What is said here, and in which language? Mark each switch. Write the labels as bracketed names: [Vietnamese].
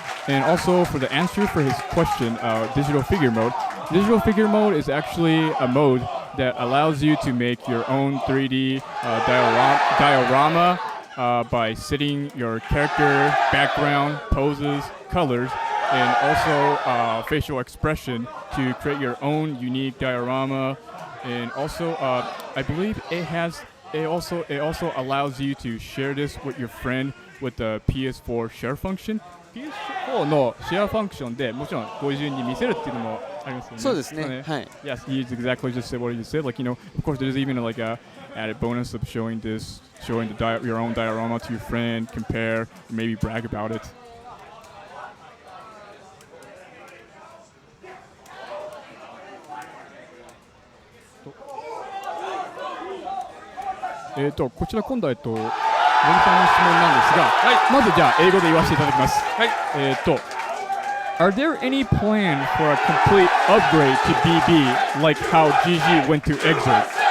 [English] And also for the answer for his question, digital figure mode is actually a mode that allows you to make your own 3D diorama by setting your character, background, poses, colors, and also facial expression to create your own unique diorama. And also, I believe it also allows you to share this with your friend with the PS4 share function. [Japanese] PS4 のシェアファンクションでもちろんこういう順に見せるっていうのもありますよね。そうですね。はい。 [English] Yes, he exactly just said what he just said. Like of course, there's even like a added bonus of showing your own diorama to your friend, compare, maybe brag about it. [Japanese] こちら今度は森さんの質問なんですが、まずじゃあ英語で言わせていただきます。 [English] Are there any plan for a complete upgrade to BB like how GG went to Exert?